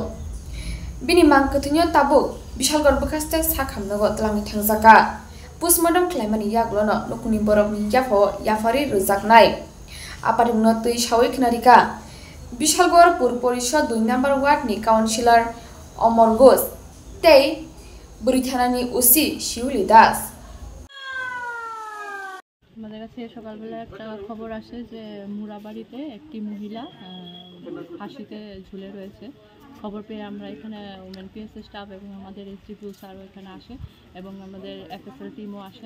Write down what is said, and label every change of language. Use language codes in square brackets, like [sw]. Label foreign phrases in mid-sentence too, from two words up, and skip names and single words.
[trp] Bini mangkutunyo tabuk, Bishalgor Bukaste Sakam Nogo Tlangi Tangzaka, Postmortem Climani Yaglono, Nukuni Borok Yafo, Yafari Ruzaknai, Aparimno Tui Shawik Narika, Bishalgor Purporisha Dui number Wat ni Councillor Omorgos, Tei, Buritanani Usi, Shiuli Das. [bn] আমাদের কাছে সকালবেলা একটা খবর আসে যে মুরাবাড়িতে একটি মহিলা ফাঁসিতে ঝুলে রয়েছে। খবর পেয়ে আমরা এখানে [en] women PSA staff [bn] এবং আমাদের এসডিপিও স্যারও এখানে আসে এবং আমাদের এফএসএল টিমও আসেন।